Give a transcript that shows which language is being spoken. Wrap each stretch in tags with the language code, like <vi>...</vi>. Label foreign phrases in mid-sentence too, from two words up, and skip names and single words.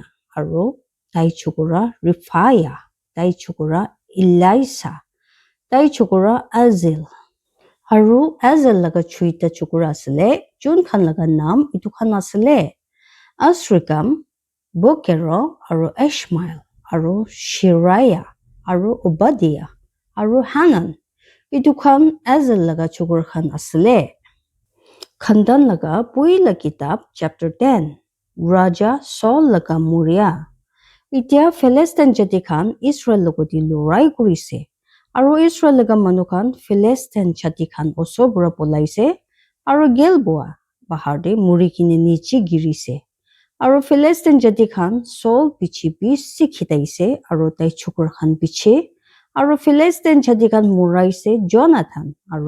<nag>aru tai chokora Rifaya tai chokora Elisa tai chokora Azil aru Azil laga chuita chokora asle jun khan laga nam itu khan asle Asrikam Bokero aru Ishmael aru Shiraya aru Obadiah aru Hanan itu khan Azil laga chokora khan asle Khandan laga puila kitab chapter 10 Raja Saul laga Muria Itya Philistine jati khan Israel logoti lorai kurise aru Israel laga manu khan Philistine jati khan osobra polaise aru Gilboa bahar de muri kine niche girise aru Philistine jati khan Saul pichi bisi khitaise aru tai chokor khan piche aru Philistine jati khan muraise Jonathan aru</nag>